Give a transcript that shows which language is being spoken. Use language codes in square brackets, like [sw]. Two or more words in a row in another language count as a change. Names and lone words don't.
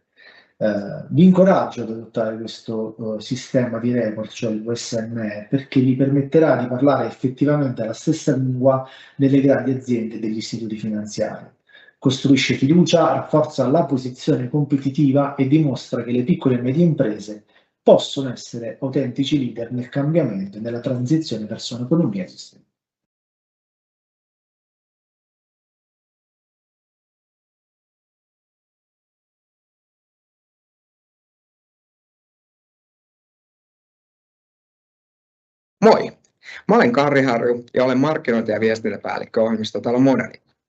[it] Vi incoraggio ad adottare questo sistema di report, cioè il WSME, perché vi permetterà di parlare effettivamente la stessa lingua delle grandi aziende e degli istituti finanziari. Costruisce fiducia, rafforza la posizione competitiva e dimostra che le piccole e medie imprese possono essere autentici leader nel cambiamento e nella transizione verso un'economia sostenibile. [fi] Moi! Mä olen Karri Harju ja olen markkinointi- ja viestintäpäällikkö ohjelmistotalo Moderni.